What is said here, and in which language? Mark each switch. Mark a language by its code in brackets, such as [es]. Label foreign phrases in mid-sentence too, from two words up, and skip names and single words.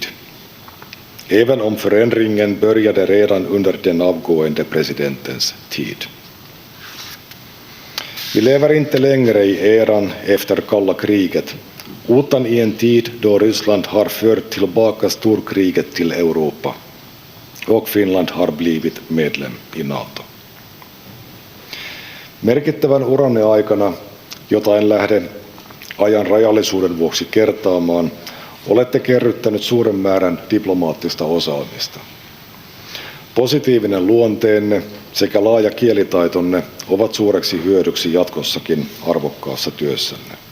[sv] Även om förändringen började redan under den avgående presidentens tid. Vi lever inte längre i eran efter kalla kriget, utan i en tid då Ryssland har fört tillbaka storkriget till Europa och Finland har blivit medlem i NATO. [fi] Merkittävän uranne aikana, jota en lähde ajan rajallisuuden vuoksi kertaamaan, olette kerryttänyt suuren määrän diplomaattista osaamista. Positiivinen luonteenne sekä laaja kielitaitonne ovat suureksi hyödyksi jatkossakin arvokkaassa työssänne.